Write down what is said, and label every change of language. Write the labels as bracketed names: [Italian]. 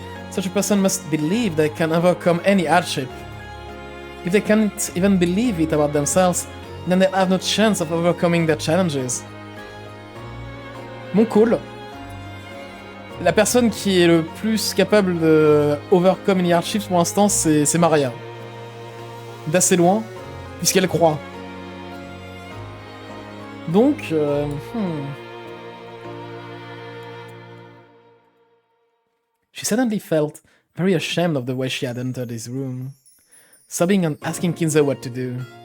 [English] Such a person must believe they can overcome any hardship. If they can't even believe it about themselves, then they have no chance of overcoming their challenges. [French] Mon call. La personne qui est le plus capable de [English] overcome any hardships [French] pour l'instant, c'est Maria. D'assez loin, puisqu'elle croit. Donc, [English] She suddenly felt very ashamed of the way she had entered his room, sobbing and asking Kinzo what to do.